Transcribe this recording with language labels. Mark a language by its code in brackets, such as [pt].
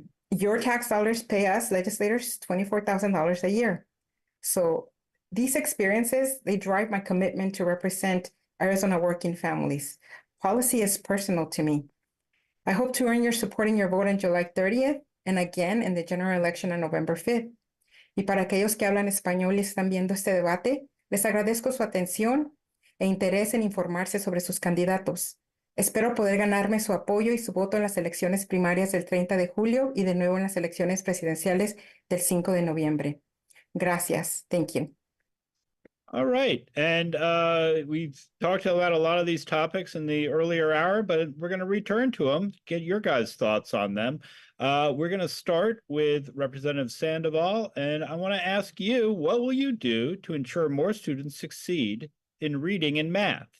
[en] Your tax dollars pay us legislators $24,000 a year. So these experiences, they drive my commitment to represent Arizona working families. Policy is personal to me. I hope to earn your support in your vote on July 30th and again in the general election on November 5th. [es] Y para aquellos que hablan español y están viendo este debate, les agradezco su atención e interés en informarse sobre sus candidatos. Espero poder ganarme su apoyo y su voto en las elecciones primarias del 30 de julio y de nuevo en las elecciones presidenciales del 5 de noviembre. Gracias. [en] Thank you. All right. And we've talked about a lot of these topics in the earlier hour, but we're going to return to them, get your guys' thoughts on them. We're going to start with Representative Sandoval, and I want to ask you, what will you do to ensure more students succeed in reading and math?